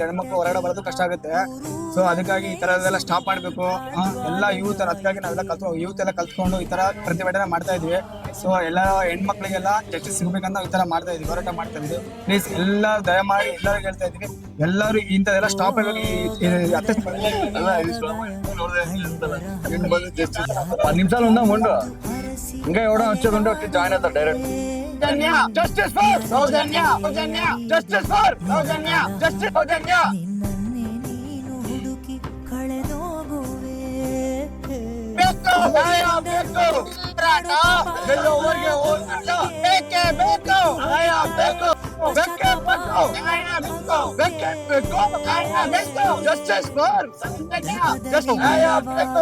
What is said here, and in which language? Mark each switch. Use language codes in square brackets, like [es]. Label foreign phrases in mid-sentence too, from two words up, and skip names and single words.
[kn] ಹೆಣ್ಮಕ್ಳು ಹೊರಗಡೆ ಬರೋದು ಕಷ್ಟ ಆಗುತ್ತೆ. ಸೊ ಅದಕ್ಕಾಗಿ ಈ ತರದೆಲ್ಲ ಸ್ಟಾಪ್ ಮಾಡ್ಬೇಕು. ಎಲ್ಲ ಯೂತ್ ಅದಕ್ಕಾಗಿ ನಾವೆಲ್ಲ ಯೂತ್ ಎಲ್ಲ ಕಲ್ತ್ಕೊಂಡು ಈ ತರ ಪ್ರತಿಭಟನೆ ಮಾಡ್ತಾ ಇದ್ವಿ. ಸೊ ಎಲ್ಲ ಹೆಣ್ಮಕ್ಳಿಗೆಲ್ಲ ಜಸ್ಟಿಸ್ ಸಿಗ್ಬೇಕಂತ ಈ ತರ ಮಾಡ್ತಾ ಇದ್ವಿ, ಹೋರಾಟ ಮಾಡ್ತಾ ಇದ್ವಿ. ಪ್ಲೀಸ್ ಎಲ್ಲ ದಯಮಾಡಿ ಎಲ್ಲರಿಗೂ ಹೇಳ್ತಾ ಇದ್ವಿ, ಎಲ್ಲರೂ ಇಂಥದೆಲ್ಲ ಸ್ಟಾಪ್ ಆಗಬೇಕು. [te] నిమిషాలు ఉందా ముందు ఇంకా ఎవడో వచ్చేదుంటే వచ్చి జాయిన్ అవుతారు డైరెక్ట్. [en] Justice for Soujanya, Justice for Soujanya, Justice Soujanya. [kn] ಬೇಕು ನ್ಯಾಯ ಬೇಕು, ಹೋರಾಟ ಗೆಲ್ಲುವವರೆಗೆ ಹೋರಾಟ ಬೇಕೇ ಬೇಕು, ನ್ಯಾಯ ಬೇಕು, ಬೇಕೇ ಬೇಕು, ನ್ಯಾಯ ಬೇಕು, ಬೇಕೇ ಬೇಕು, ನ್ಯಾಯ ಬೇಕು, [en] Justice for Soujanya, [kn] ಜಸ್ಟಿಸ್ ನ್ಯಾಯ ಬೇಕು.